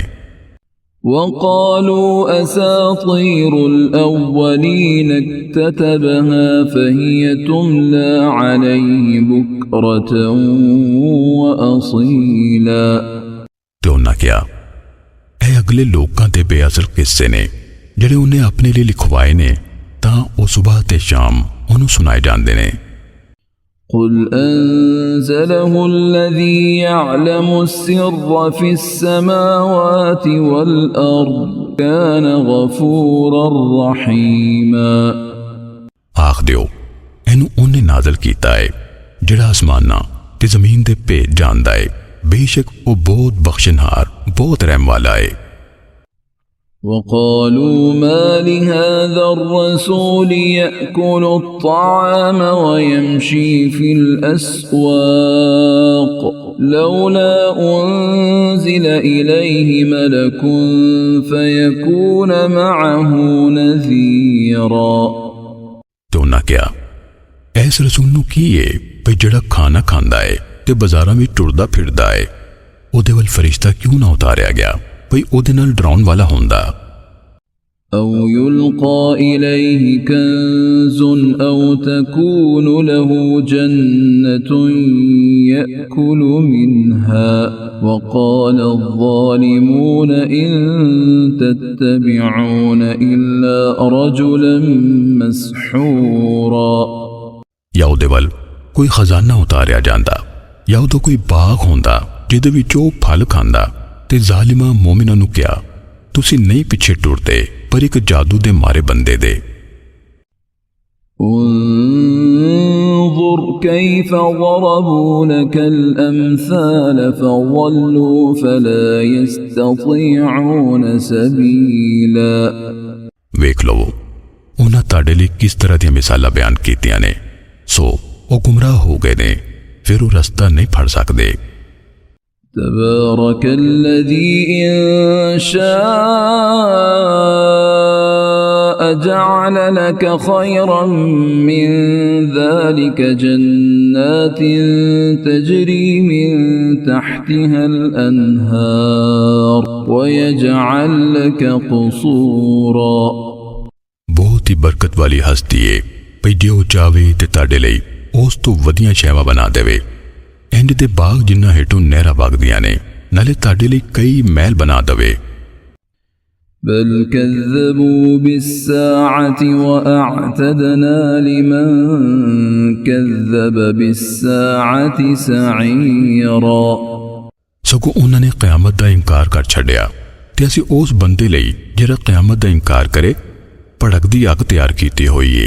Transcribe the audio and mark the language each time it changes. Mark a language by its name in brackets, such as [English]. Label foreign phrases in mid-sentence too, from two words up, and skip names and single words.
[Arabic] وقالوا أساطير الأولين اكتتبها فهي تملى عليه بكرة وأصيلا. [Punjabi] تے اُنہاں کیا اے اگلے لوکاں تے بے اصل قصے نے جیہڑے اُنہیں اپنے لیے لکھوائے نے تاں او صبح تے شام اُنہوں نے سنائے جاتے ہیں. [Arabic] قل أنزله الذي يعلم السر في السماوات والأرض كان غفورا رحيما. [Punjabi] آکھ دیو اینوں اُنہیں نازل کیتا ہے جیہڑا آسماناں تے زمین دے بھید جاندا ہے بیشک وہ بہت بخشنہار بہت رحم والا ہے. [Arabic] وقالوا ما لهذا الرسول يأكل الطعام ويمشي في الأسواق لولا أنزل إليه ملك فيكون معه نذيرا. [Punjabi] تو نا کیا ایس رسول نوں کی ہے بھئی جیہڑا کھانا کھاندا ہے تے بازاراں وچ ٹردا پھردا ہے اودے ول فرشتہ کیوں نا اتاریا گیا بھئی اودے نال ڈراؤن والا ہوندا. [Arabic] أو يلقى إليه كنز أو تكون له جنة يأكل منها وقال الظالمون إن تتبعون إلا رجلا مسحورا. [Punjabi] یا اودے ول کوئی خزانہ اتاریا جاندا یا اودو کوئی باغ ہوندا جیہدے وچ اوہ پھل کھاندا تے ظالماں مومناں نوں کیا تسی نہیں پچھے ٹردے پر اک جادو دے مارے بندے دے. [Arabic] انظر كيف ضربوا لك الأمثال فضلوا فلا يستطيعون سبيلا. [Punjabi] ویکھ لو اُنہاں تاڈے لیے کس طرح دی مثالاں بیان کیتیاں نے سو وہ گمراہ ہو گئے نے پھر وہ راستہ نہیں پھڑ سکتے. [Arabic] تبارك الذي إن شاء جعل لك خيرا من ذلك جنات تجري من تحتها الأنهار ويجعل لك قصورا [Punjabi] بہت ہی برکت والی ہستی ہے بھئی جو چاہے تے تاڈے لئی اس توں ودھیا شیواں بنا دیوے. انج دے باغ جنہاں ہیٹھوں نہراں وگدیاں نے نالے تاڈے لئی کئی محل بنا دیوے. [Arabic] بل كذبوا بالساعة وأعتدنا لمن كذب بالساعة سعيرا [Punjabi] سگوں اُنہوں نے قیامت دا انکار کر چھڈیا تے اسیں اس بندے لئی جیہڑا قیامت دا انکار کرے بھڑکدی اگ تیار کیتی ہوئی ہے.